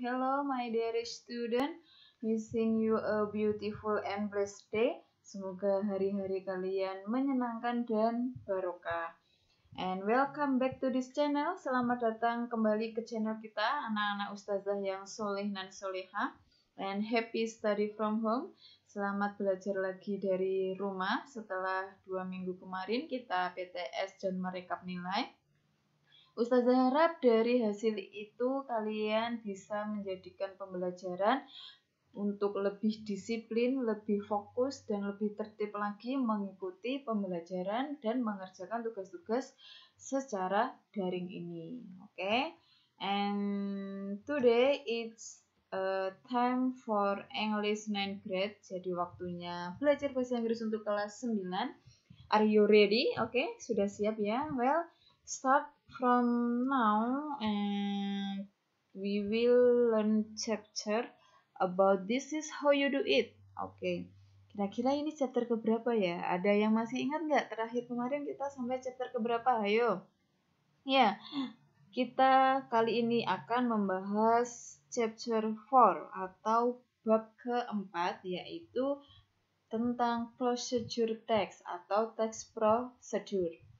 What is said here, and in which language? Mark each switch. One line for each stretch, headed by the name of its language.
English: Hello my dear student, wishing you a beautiful and blessed day.
Indonesian: Semoga hari-hari kalian menyenangkan dan barokah.
English: And welcome back to this channel.
Indonesian: Selamat datang kembali ke channel kita, anak-anak ustazah yang soleh dan soleha.
English: And happy study from home.
Indonesian: Selamat belajar lagi dari rumah setelah 2 minggu kemarin kita PTS dan merekap nilai. Ustazah harap dari hasil itu kalian bisa menjadikan pembelajaran untuk lebih disiplin, lebih fokus, dan lebih tertib lagi mengikuti pembelajaran dan mengerjakan tugas-tugas secara daring ini. Okay?
English: And today it's time for English 9th grade.
Indonesian: Jadi waktunya belajar bahasa Inggris untuk kelas 9.
English: Are you ready? Okay,
Indonesian: sudah siap ya?
English: Well, start from now and we will learn chapter about this is how you do it.
Indonesian: Oke, kira-kira ini chapter keberapa ya? Ada yang masih ingat nggak? Terakhir kemarin kita sampai chapter keberapa? Ayo. Ya, kita kali ini akan membahas chapter 4 atau bab keempat, yaitu tentang procedure text atau text procedure.